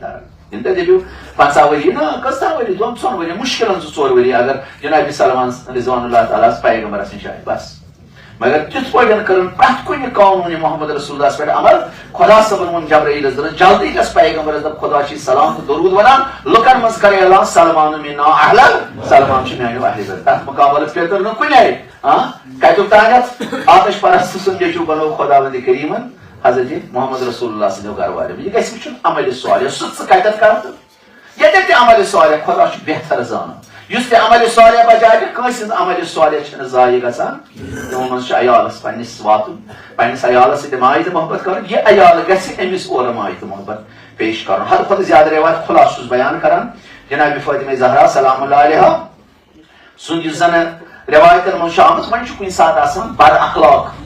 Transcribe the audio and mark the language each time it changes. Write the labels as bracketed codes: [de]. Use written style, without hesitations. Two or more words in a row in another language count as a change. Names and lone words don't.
[ks] درن یِم تۄہہِ دٔپِو 50 ؤری نہ کٔژتام ؤری 2 ؤری مُشکِلن 2 ؤری اگر جناب سلمان [ar] رضوان اللہ تعالیٰ [ks] پیغمبرس نِش آیہِ بس مگر تِتھ پٲٹھۍ کٔرٕن پرٛٮ۪تھ کُنہِ قانوٗنہِ محمد رسول اللہ پٮ۪ٹھ عمل خدا صٲبن ووٚن جبرائیلس دوٚپُن جلدی گژھ پیغمبرس دوٚپ خدا چھُے سلام تہٕ درود ونان لُکن منٛز کر اعلان سلمان [ar] منا اہل [ks] سلمان چھُ میانیو اہل تتھ مُقابل پیتٕر نہٕ کُنے کتیُک تانٮ۪تھ آتش پرست سُنٛد نیٚچوٗ بنوو خدا وندِ کریٖمن حضرت محمد رسول اللہ سٕنٛدیو گرٕ والٮ۪و یہِ گژھِ وٕچھُن عملہِ صالح سُہ ژٕ کتٮ۪تھ کرٕ تہٕ ییٚتٮ۪تھ تہِ عملہِ صالح خدا چھُ بہتر زانان یُس تہِ عملہِ صالح بجاے کٲنٛسہِ ہٕنٛز عملہِ صالح چھنہٕ ضایہِ گژھان تِمو منٛز چھُ عیالس پننِس واتُن پننِس عیالس سۭتۍ ماے تہٕ محبت کرُن یہِ عیال گژھِ أمِس اورٕ ماے تہٕ محبت پیش کرُن حد کھۄتہٕ زیادٕ رٮ۪وایت خُلاصہٕ چھُس بیان کران جناب فاطمہ زہرا [ar] سلام اللہ علیہا [ks] سُنٛد یُس زن رٮ۪وایتن منٛز چھُ آمُت وۄنۍ چھُ کُنہِ ساتہٕ آسان بد اخلاق